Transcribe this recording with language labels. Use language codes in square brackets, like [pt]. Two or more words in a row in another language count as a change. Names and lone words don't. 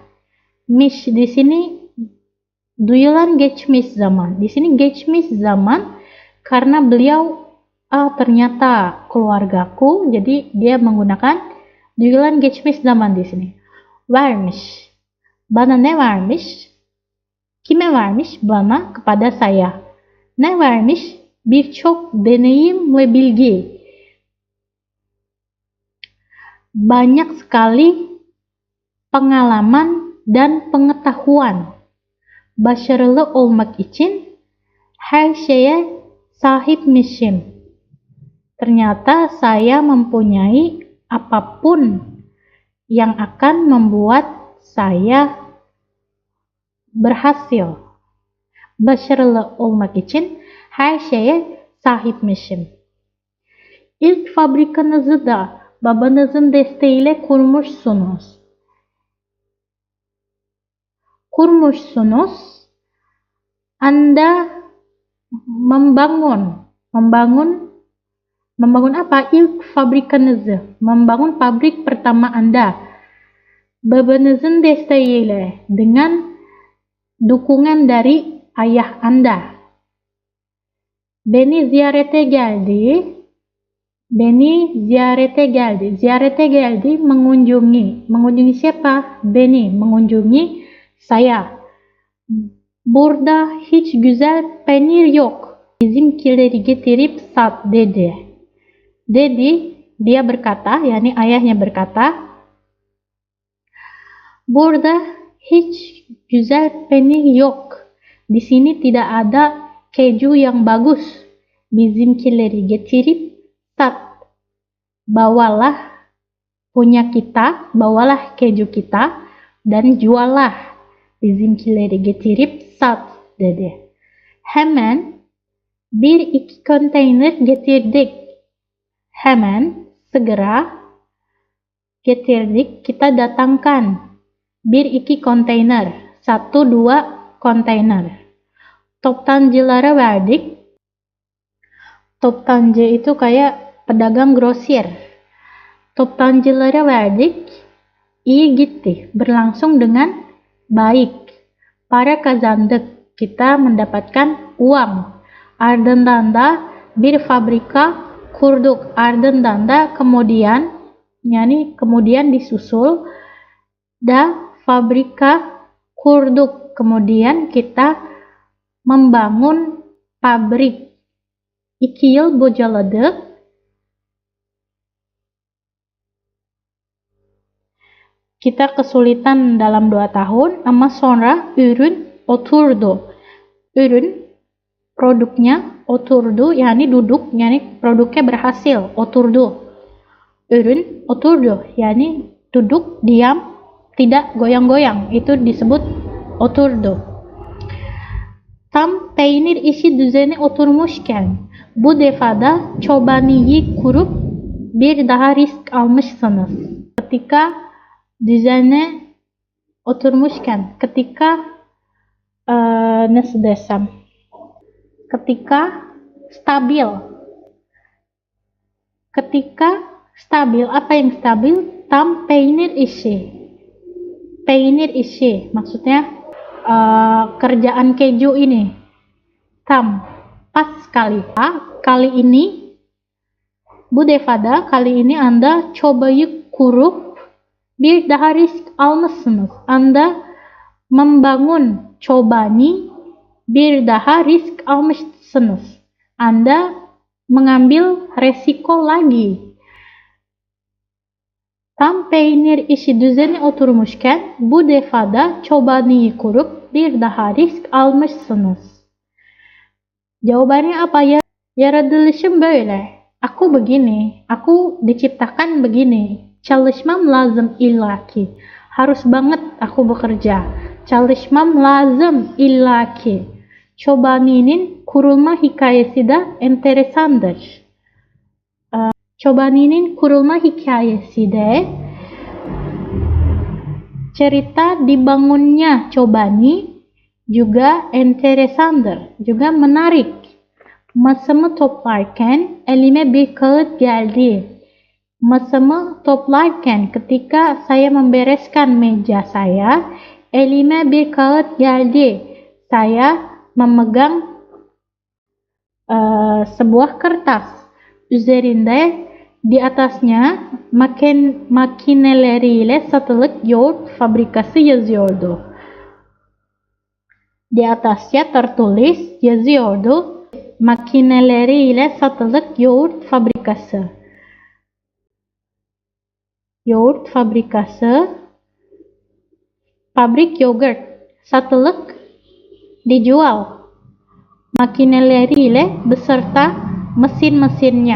[tr] Miş [id] di sini [tr] duyulan geçmiş zaman. [id] Di sini geçmiş zaman karena beliau ternyata keluargaku, jadi dia menggunakan [tr] duyulan geçmiş zaman [id] di sini. [tr] Vermiş. Bana ne vermiş? Kime vermiş? Bana, [id] kepada saya. [tr] Ne vermiş? Birçok deneyim ve bilgi. [id] banyak sekali pengalaman dan pengetahuan. [tr] Başarılı olmak için her şeye sahipmişim. [id] Ternyata saya mempunyai apapun yang akan membuat saya berhasil. [tr] Başarılı olmak için her şeye sahipmişim. İlk fabrikanızı da babanızın desteğiyle kurmuşsunuz. [id] Anda membangun apa? [tr] İlk fabrikanızı, [id] membangun pabrik pertama Anda. [tr] Babanızın desteğiyle, [id] dengan dukungan dari ayah Anda. [tr] Beni ziyarete geldi. Ziyarete geldi, [id] mengunjungi. Mengunjungi siapa? Beni, mengunjungi saya. [tr] Burada hiç güzel peynir yok. Bizimkileri getirip sat dedi. [id] Dia berkata, yakni ayahnya berkata, [tr] burada hiç güzel peynir yok. [id] Di sini tidak ada keju yang bagus. [tr] Bizimkileri getirip sat. [id] Bawalah punya kita, bawalah keju kita dan juallah. [tr] Bizimkileri getirip sat dedi. Hemen 1-2 konteyner getirdik. [id] Hemen, segera, getirdik, kita datangkan. [tr] 1-2 konteyner, 1-2 konteyner. Toptancılara verdik. [id] Toptancı itu kayak pedagang grosir. [tr] Toptancılara verdik. İyi gitti, [id] berlangsung dengan baik. [tr] Para kazandık, [id] kita mendapatkan uang. [tr] Ardından da bir fabrika kurduk. Ardından da [id] kemudian, yani kemudian disusul, [tr] da fabrika kurduk. [id] Kemudian kita membangun pabrik. [tr] 2 yıl bocaladık. [id] Kita kesulitan dalam 2 tahun, [tr] ama sonra ürün oturdu. [id] Ürün, produknya oturdu, yani duduk, yani produknya berhasil, [tr] oturdu. Ürün oturdu, [id] yani duduk, diam, tidak goyang-goyang, itu disebut oturdu. [tr] Tam peynir işi düzeni oturmuşken, bu defada çobaniyi kurup bir daha risk almışsınız. Ketika düzene oturmuşken, ketika nasıl desem, [id] ketika stabil, apa yang stabil? [tr] Tam peynir işi, [id] maksudnya kerjaan keju ini. [tr] Tam, [id] pas sekali. Kali ini, [tr] bu defada, [id] kali ini Anda [tr] cobayı kurup bir daha risk almışsınız. [id] Anda membangun [tr] çobani, bir daha risk almışsınız. [id] Anda mengambil resiko lagi. [tr] Tam peynir işi düzeni oturmuşken, bu defada çobaniyi kurup bir daha risk almışsınız. [id] Jawabannya apa ya? [tr] Yaratılışım böyle. [id] Aku begini. Aku diciptakan begini. [tr] Çalışmam lazım illaki. [id] Harus banget aku bekerja. [tr] Çalışmam lazım illaki. Çobaninin kurulma hikayesi de enteresandır. Çobaninin kurulma hikayesi de, [id] cerita dibangunnya Çobani juga enteresandır, juga menarik. [tr] Masamı toplarken elime bir kağıt geldi. Masamı toplarken, [id] ketika saya membereskan meja saya, [tr] elime bir kağıt geldi. [id] Saya memegang sebuah kertas. Üzerinde, di atasnya, [tr] makineleriyle satılık yoğurt fabrikası yazıyordu. [id] Di atasnya tertulis, [tr] yazıyordu, makineleriyle satılık yoğurt fabrikası. yoğurt fabrikası, [id] pabrik yogurt, satılık, dijual, makineleriyle beserta mesin-mesinnya.